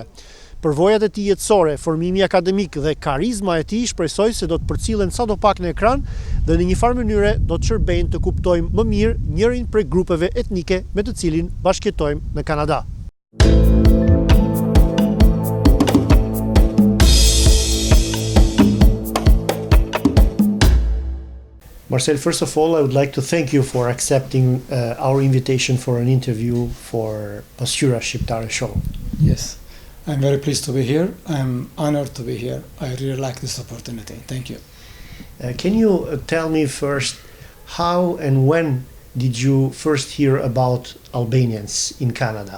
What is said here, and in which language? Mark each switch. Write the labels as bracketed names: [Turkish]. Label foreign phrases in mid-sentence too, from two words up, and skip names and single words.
[Albanian] Përvojat e tij jetësore, formimi akademik dhe karizma e tij shpresoj se do të përcillen sadopak në ekran dhe në një farë mënyre do të shërbejnë të kuptojmë më mirë njërin prej grupeve etnike me të cilin bashkëjetojmë në Kanada. [English] Marcel, first of all, I would like to thank you for accepting our invitation for an interview for PASQYRA SHQIPTARE show. Yes. I'm very pleased to be here. I'm honored to be here. I really like this opportunity. Thank you. Can you tell me first how and when did you first hear about Albanians in Canada?